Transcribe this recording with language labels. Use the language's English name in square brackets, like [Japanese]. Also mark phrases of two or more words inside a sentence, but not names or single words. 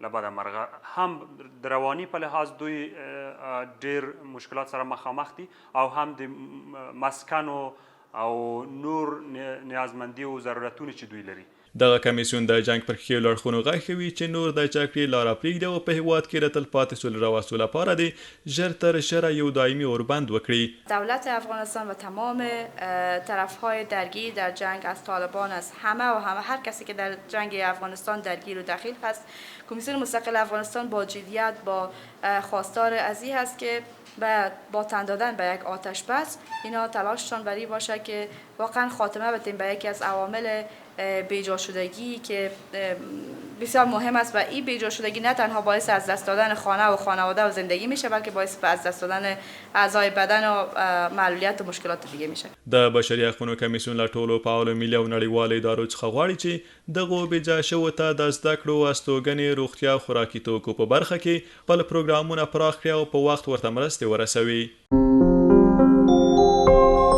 [Pashto] له بده مرغه هم د رواني په لحاظ دوی ډېر مشکلات سره مخامخ دي او هم د مسکن او نور نیازمندي او ضرورتونه چې دوی لري. دغه کمیسیون د جنگ پر ښیو لړخونو غږ کوي چې نور د جګړې لاره پرېږدي او په هیواد کې د تلپاتې سولې راوستلو لپاره د ژر تر ژره یو دایمي اوربند وکړي. [Persian] دولت افغانستان و تمام طرفهای درگیر در جنگ از طالبان است، همه هر کسی که در جنگ افغانستان درگیر و دخیل هست، کمیسیون مستقل افغانستان با جدیت با خواستار از این هست که با تن دادن به یک آتش بس اینا تلاششان بر این باشه که واقعا خاتمه بدیم به یکی از عوامل بیجا شدگی که بسیار مهم است و این بیجا شدگی نه تنها باعث از دست دادن خانه و خانواده و زندگی میشه بلکه باعث از دست دادن اعضای بدن و معلولیت و مشکلات دیگه میشه. [Pashto] د بشري حقوقو کمیسیون له ټولو فعالو ملي او نړیوالو ادارو څخه غواړي چې دغو بېځایه شویو ته د زده کړو، استوګنې، روغتیا او خوراکي توکو په برخه کې خپل پروګرامونه پراخ کړي او په وخت ورته مرستې ورسوي.